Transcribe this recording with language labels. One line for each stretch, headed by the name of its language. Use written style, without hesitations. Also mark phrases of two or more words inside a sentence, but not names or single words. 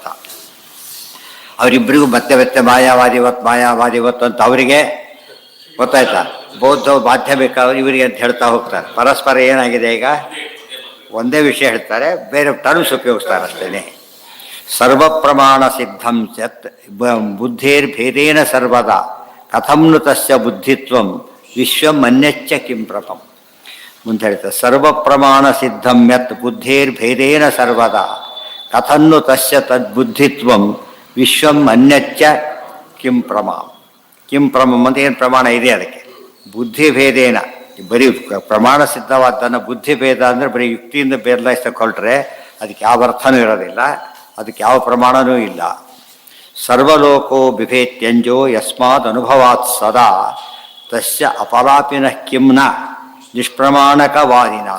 Kannada: ಅವರಿಬ್ಬರಿಗೂ ಮತ್ತೆ ಮಾಯಾವಾದಿವತ್ತು ಅಂತ ಅವರಿಗೆ ಗೊತ್ತಾಯ್ತಾ? ಬೌದ್ಧ ಮಾಧ್ಯಮಿಕ ಇವರಿಗೆ ಅಂತ ಹೇಳ್ತಾ ಹೋಗ್ತಾರೆ. ಪರಸ್ಪರ ಏನಾಗಿದೆ ಈಗ? ಒಂದೇ ವಿಷಯ ಹೇಳ್ತಾರೆ, ಬೇರೆ ಟರ್ಮ್ಸ್ ಉಪಯೋಗಿಸ್ತಾರೆ ಅಷ್ಟೇ.
Sanskrit: ಸರ್ವ ಪ್ರಮಾಣ ಸಿದ್ಧಂ ಚತ್ ಬುದ್ಧೇರ್ಭೇದೇನ ಸರ್ವದಾ ಕಥಂನು ತಸ್ಯ ಬುದ್ಧಿತ್ವಂ ವಿಶ್ವಂ ಅನ್ಯಚ್ಚ ಕಿಂ ಪ್ರಪಂ.
Kannada: ಮುಂದೆ ಹೇಳ್ತಾರೆ,
Sanskrit: ಸರ್ವ ಪ್ರಮಾಣ ಸಿದ್ಧಂ ಯತ್ ಬುದ್ಧೇರ್ಭೇದೇನ ಸರ್ವದಾ ಕಥನ್ನು ತಸ್ಯ ತದ್ಬುದ್ಧಿತ್ವಂ ವಿಶ್ವಂ ಅನ್ಯಚ್ಚ ಕಿಂ ಪ್ರಮಾಂ. ಕಿಂ ಪ್ರಮಂ
Kannada: ಅಂತ ಏನು ಪ್ರಮಾಣ ಇದೆ? ಅದಕ್ಕೆ ಬುದ್ಧಿಭೇದೇನ, ಬರೀ ಪ್ರಮಾಣ ಸಿದ್ಧವಾದ್ದನ್ನು ಬುದ್ಧಿಭೇದ ಅಂದರೆ ಬರೀ ಯುಕ್ತಿಯಿಂದ ಬೇರ್ಲಾಯಿಸ್ತಕೊಳ್ಟ್ರೆ ಅದಕ್ಕೆ ಯಾವ ಅರ್ಥನೂ ಇರೋದಿಲ್ಲ, ಅದಕ್ಕೆ ಯಾವ ಪ್ರಮಾಣನೂ ಇಲ್ಲ.
Sanskrit: ಸರ್ವಲೋಕೋ ಬಿಭೇತ್ಯಂಜೋ ಯಸ್ಮಾದ್ ಅನುಭವಾತ್ ಸದಾ ತಸ್ಯ ಅಪಲಾಪಿನಃ ಕಿಂನ ನಿಷ್ಪ್ರಮಾಣಕವಾದಿನಃ.